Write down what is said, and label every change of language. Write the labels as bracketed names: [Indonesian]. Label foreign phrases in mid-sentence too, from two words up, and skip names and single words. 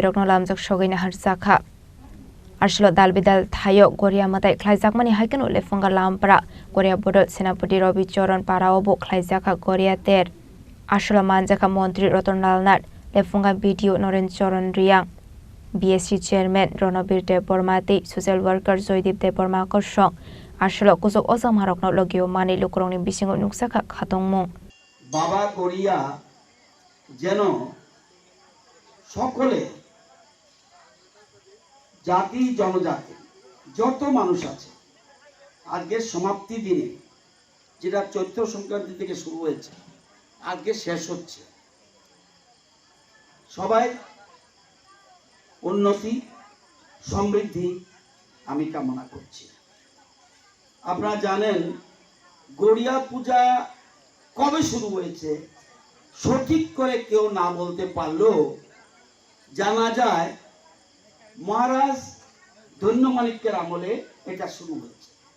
[Kok Borok] Rokno Lamjak Shogina Harsakha Arshalo Dalbidal Thayo Korea Matai Klaizakmani haikenu lefunga lampra Korea Border Senapati Robicharan Paraobo Klaizakha Korea Ter Arshalo Manjakha Montri Ratan Dalnar lefunga video Noren Choron Riang BSC Chairman Ronabir Deborma Dev [English] Social Workers [Kok Borok] Joydip Deborma Kosong Arshalo Kusok Ozam Harokno Logio Mani Lukrongni Bisingo Nuksaka Khatongmung Baba Korea Jeno [Bangla] সকলে জাতি জনজাতি যত মানুষ আছে আজকের সমাপ্তি দিনে যেটা চৈত্র সংক্রান্তি থেকে শুরু হয়েছে আজকে শেষ হচ্ছে সবাই উন্নতি সমৃদ্ধি আমি কামনা করছি আপনারা জানেন গড়িয়া পূজা কবে শুরু হয়েছে সঠিক করে কেউ না বলতে পারলেও জানা যায় মহারাজ ধন্যমাণিক্যের আমলে এটা শুরু হয়েছে